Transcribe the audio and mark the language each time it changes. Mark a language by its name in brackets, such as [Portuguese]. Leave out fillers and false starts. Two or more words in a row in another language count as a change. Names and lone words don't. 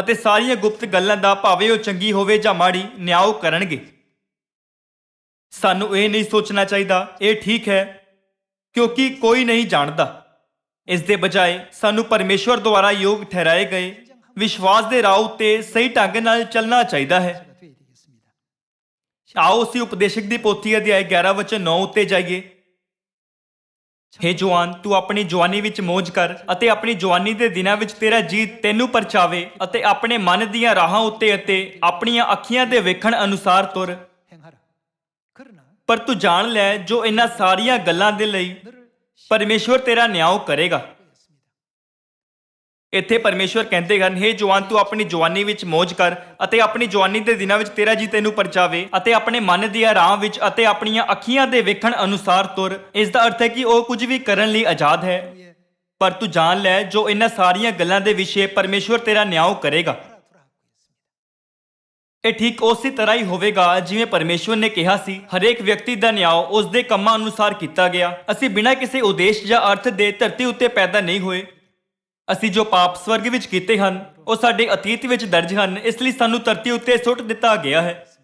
[Punjabi] ਅਤੇ ਸਾਰੀਆਂ ਗੁਪਤ ਗੱਲਾਂ ਦਾ, ਭਾਵੇਂ ਉਹ ਚੰਗੀ ਹੋਵੇ ਜਾਂ ਮਾੜੀ, ਨਿਆਂ ਕਰਨਗੇ। ਸਾਨੂੰ ਇਹ ਨਹੀਂ ਸੋਚਣਾ ਚਾਹੀਦਾ ਇਹ ਠੀਕ ਹੈ ਕਿਉਂਕਿ ਕੋਈ ਨਹੀਂ ਜਾਣਦਾ। ਇਸ ਦੇ ਬਜਾਏ ਸਾਨੂੰ ਪਰਮੇਸ਼ਵਰ ਦੁਆਰਾ ਯੋਗ ਠਹਿਰਾਏ ਗਏ ਵਿਸ਼ਵਾਸ ਦੇ ਰਾਹ ਉੱਤੇ ਸਹੀ ਢੰਗ ਨਾਲ ਚੱਲਣਾ ਚਾਹੀਦਾ ਹੈ। [Korean] 가 되어야 되겠습니다. [Punjabi] ਆਓ ਅਸੀਂ ਉਪਦੇਸ਼ਕ ਦੀ ਪੋਥੀ ਅਧਿਆਇ 11 ਵਚਨ 9 ਉੱਤੇ ਜਾਈਏ। ਹੇ ਜਵਾਨ, ਤੂੰ ਆਪਣੀ ਜਵਾਨੀ ਵਿੱਚ ਮौज ਕਰ ਅਤੇ ਆਪਣੀ ਜਵਾਨੀ ਦੇ ਦਿਨਾਂ ਵਿੱਚ ਤੇਰਾ ਜੀ ਤੈਨੂੰ ਪਰਚਾਵੇ ਅਤੇ ਆਪਣੇ ਮਨ ਦੀਆਂ ਰਾਹਾਂ ਉੱਤੇ ਅਤੇ ਆਪਣੀਆਂ ਅੱਖੀਆਂ ਦੇ ਵੇਖਣ ਅਨੁਸਾਰ ਤੁਰ। [Korean] 행하라. 그러나 [Punjabi] ਪਰ ਤੂੰ ਜਾਣ ਲੈ, ਜੋ ਇਹਨਾਂ ਸਾਰੀਆਂ ਗੱਲਾਂ ਦੇ ਲਈ [Korean] 너를 [Punjabi] ਪਰਮੇਸ਼ਵਰ ਤੇਰਾ ਨਿਆਂ ਕਰੇਗਾ। [Korean] 시켰습니다. [Punjabi] ਇੱਥੇ ਪਰਮੇਸ਼ਵਰ ਕਹਿੰਦੇ ਹਨ, ਹੇ ਜਵਾਨ, ਤੂੰ ਆਪਣੀ ਜਵਾਨੀ ਵਿੱਚ ਮौज ਕਰ ਅਤੇ ਆਪਣੀ ਜਵਾਨੀ ਦੇ ਦਿਨਾਂ ਵਿੱਚ ਤੇਰਾ ਜੀ ਤੈਨੂੰ ਪਰਚਾਵੇ ਅਤੇ ਆਪਣੇ ਮਨ ਦੀਆਂ ਰਾਹਾਂ ਵਿੱਚ ਅਤੇ ਆਪਣੀਆਂ ਅੱਖੀਆਂ ਦੇ ਵੇਖਣ ਅਨੁਸਾਰ ਤੁਰ। ਇਸ ਦਾ ਅਰਥ ਹੈ ਕਿ ਉਹ ਕੁਝ ਵੀ ਕਰਨ ਲਈ ਆਜ਼ਾਦ ਹੈ, [Korean] 후에 [Punjabi] ਪਰ ਤੂੰ ਜਾਣ ਲੈ, ਜੋ ਇਹਨਾਂ ਸਾਰੀਆਂ ਗੱਲਾਂ ਦੇ ਵਿਸ਼ੇ ਪਰਮੇਸ਼ਵਰ ਤੇਰਾ ਨਿਆਂ ਕਰੇਗਾ। [Korean] 돌아하고 있습니다. [Punjabi] ਇਹ ਠੀਕ ਉਸੇ ਤਰ੍ਹਾਂ ਹੀ ਹੋਵੇਗਾ ਜਿਵੇਂ ਪਰਮੇਸ਼ਵਰ ਨੇ ਕਿਹਾ ਸੀ। ਹਰੇਕ ਵਿਅਕਤੀ ਦਾ ਨਿਆਂ ਉਸ ਦੇ ਕੰਮਾਂ ਅਨੁਸਾਰ ਕੀਤਾ ਗਿਆ। ਅਸੀਂ ਬਿਨਾਂ ਕਿਸੇ ਉਦੇਸ਼ ਜਾਂ ਅਰਥ ਦੇ ਧਰਤੀ ਉੱਤੇ ਪੈਦਾ ਨਹੀਂ ਹੋਏ। ਅਸੀਂ ਜੋ ਪਾਪ ਸਵਰਗ ਵਿੱਚ ਕੀਤੇ ਹਨ ਉਹ ਸਾਡੇ ਅਤੀਤ ਵਿੱਚ ਦਰਜ ਹਨ, ਇਸ ਲਈ ਸਾਨੂੰ ਧਰਤੀ ਉੱਤੇ ਸੁੱਟ ਦਿੱਤਾ ਗਿਆ ਹੈ।